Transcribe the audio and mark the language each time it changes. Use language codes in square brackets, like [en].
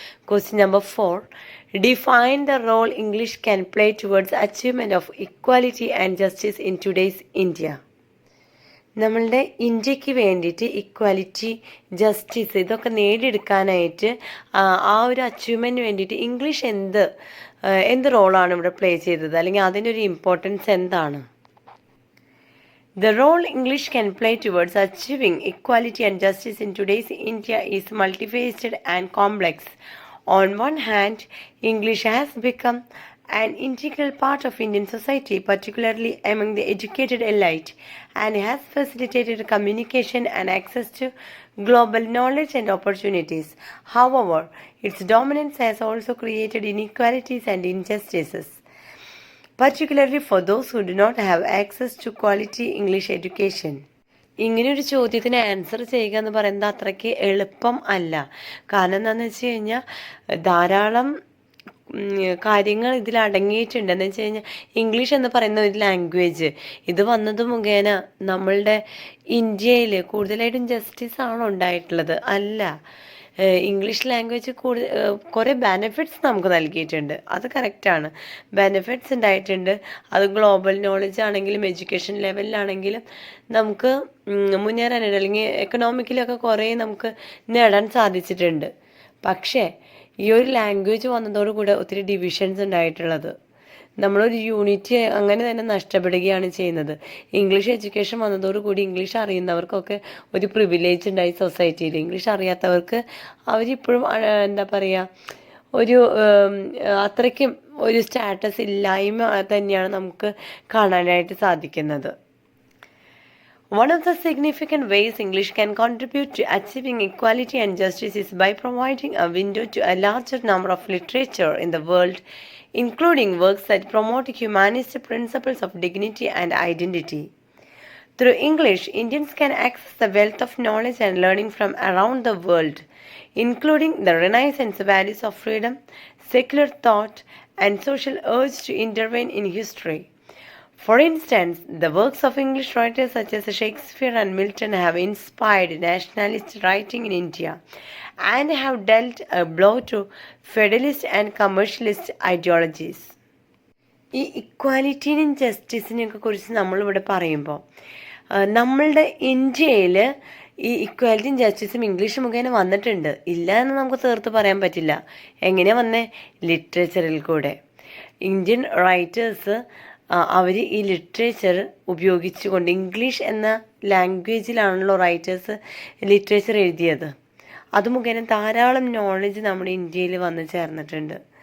[en] Question number 4, define the role English can play towards achievement of equality and justice in today's India. [ml] നമ്മളുടെ ഇന്ത്യക്ക് വേണ്ടിയിട്ട് equality, justice ഇതൊക്കെ നേടിയെടുക്കാനായിട്ട് ആ ഒരു അച്ചീവ്മെൻറ്റിന് വേണ്ടിയിട്ട് ഇംഗ്ലീഷ് എന്ത് റോളാണ് ഇവിടെ പ്ലേ ചെയ്തത്, അല്ലെങ്കിൽ അതിൻ്റെ ഒരു ഇമ്പോർട്ടൻസ് എന്താണ്? [en] The role English can play towards achieving equality and justice in today's India is multifaceted and complex. On one hand, English has become an integral part of Indian society, particularly among the educated elite, and has facilitated communication and access to global knowledge and opportunities. However, its dominance has also created inequalities and injustices, particularly for those who do not have access to quality English education. [ml] ഇങ്ങനെയൊരു ചോദ്യത്തിന് answer ചെയ്യുക എന്ന് പറയുന്നത് അത്രയ്ക്ക് എളുപ്പം അല്ല. കാരണം എന്താണെന്ന് വെച്ച് കഴിഞ്ഞാൽ ധാരാളം കാര്യങ്ങൾ ഇതിൽ അടങ്ങിയിട്ടുണ്ട്. എന്ന് വെച്ച് കഴിഞ്ഞാൽ ഇംഗ്ലീഷ് എന്ന് പറയുന്ന ഒരു ലാംഗ്വേജ് ഇത് വന്നത് മുഖേന നമ്മളുടെ ഇന്ത്യയിൽ കൂടുതലായിട്ടും ജസ്റ്റിസ് ആണോ ഉണ്ടായിട്ടുള്ളത്? അല്ല. ഇംഗ്ലീഷ് ലാംഗ്വേജ് കുറേ ബെനിഫിറ്റ്സ് നമുക്ക് നൽകിയിട്ടുണ്ട്, അത് കറക്റ്റാണ്. ബെനിഫിറ്റ്സ് ഉണ്ടായിട്ടുണ്ട്. അത് ഗ്ലോബൽ നോളജ് ആണെങ്കിലും എഡ്യൂക്കേഷൻ ലെവലിലാണെങ്കിലും നമുക്ക് മുന്നേറാനായിട്ട് അല്ലെങ്കിൽ എക്കണോമിക്കലൊക്കെ കുറേ നമുക്ക് നേടാൻ സാധിച്ചിട്ടുണ്ട്. പക്ഷേ ഈ ഒരു ലാംഗ്വേജ് വന്നതോടുകൂടെ ഒത്തിരി ഡിവിഷൻസ് ഉണ്ടായിട്ടുള്ളത്. നമ്മളൊരു യൂണിറ്റ് അങ്ങനെ തന്നെ നഷ്ടപ്പെടുകയാണ് ചെയ്യുന്നത്. ഇംഗ്ലീഷ് എഡ്യൂക്കേഷൻ വന്നതോടുകൂടി ഇംഗ്ലീഷ് അറിയുന്നവർക്കൊക്കെ ഒരു പ്രിവിലേജ് ഉണ്ടായി സൊസൈറ്റിയിൽ. ഇംഗ്ലീഷ് അറിയാത്തവർക്ക് അവരിപ്പോഴും എന്താ പറയുക, ഒരു അത്രയ്ക്കും ഒരു സ്റ്റാറ്റസ് ഇല്ലായ്മ തന്നെയാണ് നമുക്ക് കാണാനായിട്ട് സാധിക്കുന്നത്. [en] One of the significant ways English can contribute to achieving equality and justice is by providing a window to a larger number of literature in the world, including works that promote humanist principles of dignity and identity. Through English, Indians can access the wealth of knowledge and learning from around the world, including the Renaissance values of freedom, secular thought, and social urge to intervene in history. For instance, the works of English writers such as Shakespeare and Milton have inspired nationalist writing in India and have dealt a blow to feudalist and commercialist ideologies. [ml] ഈ ഇക്വാലിറ്റിനും ജസ്റ്റിസിനെയൊക്കെ കുറിച്ച് നമ്മളിവിടെ പറയുമ്പോൾ നമ്മളുടെ ഇന്ത്യയിൽ ഈ ഇക്വാലിറ്റിയും ജസ്റ്റിസും English മുഖേന വന്നിട്ടുണ്ട്. ഇല്ല എന്ന് നമുക്ക് തീർത്ത് പറയാൻ പറ്റില്ല. എങ്ങനെയാണ് വന്നേ? ലിറ്ററേച്ചറിൽ കൂടെ. ഇന്ത്യൻ റൈറ്റേഴ്സ് അവർ ഈ ലിറ്ററേച്ചർ ഉപയോഗിച്ചുകൊണ്ട്, ഇംഗ്ലീഷ് എന്ന ലാംഗ്വേജിലാണല്ലോ റൈറ്റേഴ്സ് ലിറ്ററേച്ചർ എഴുതിയത്, അത് മുഖേന ധാരാളം നോളജ് നമ്മുടെ ഇന്ത്യയിൽ വന്നു ചേർന്നിട്ടുണ്ട്.